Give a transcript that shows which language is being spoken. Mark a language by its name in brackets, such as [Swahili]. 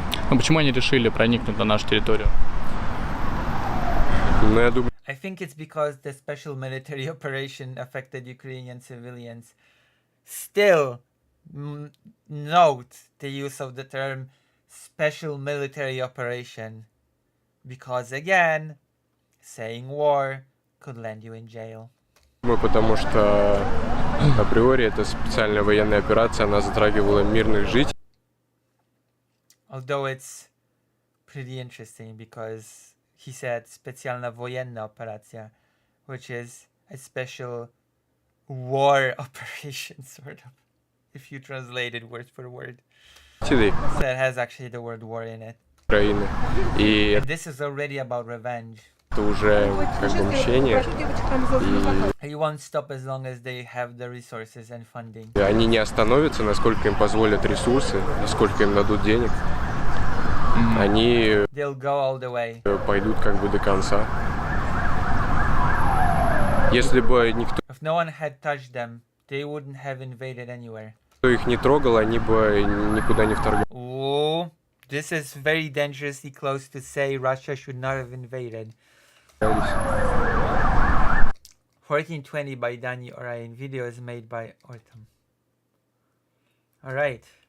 [Russian] Ну, почему они решили проникнуть на нашу территорию? Ну, я думаю... [English] I think it's because the special military operation affected Ukrainian civilians. Still, note the use of the term special military operation. Because again, saying war could land you in jail. [Russian] Потому что априори это специальная военная операция, она затрагивала мирных жителей. [English] Although it's pretty interesting because he said [Russian] специальная военная операция, [English] which is a special war operation, sort of, if you translate it word for word. So it has actually the word war in it. [Russian] Украины. И [English] And this is already about revenge. [Russian] это уже как бы мщение. [English] He won't stop as long as they have the resources and funding. [Russian] И они не остановятся, насколько им позволят ресурсы, насколько им дадут денег. Они [English] They'll go all the way. [Russian] пойдут как бы до конца. Если бы никто [English] If no one had touched them, they wouldn't have invaded anywhere. [Russian] их не трогал, они бы никуда не вторгались. [English] Oh, this is very dangerously close to say Russia should not have invaded. 1420 by Danny Orion. Video is made by Ortam. Alright.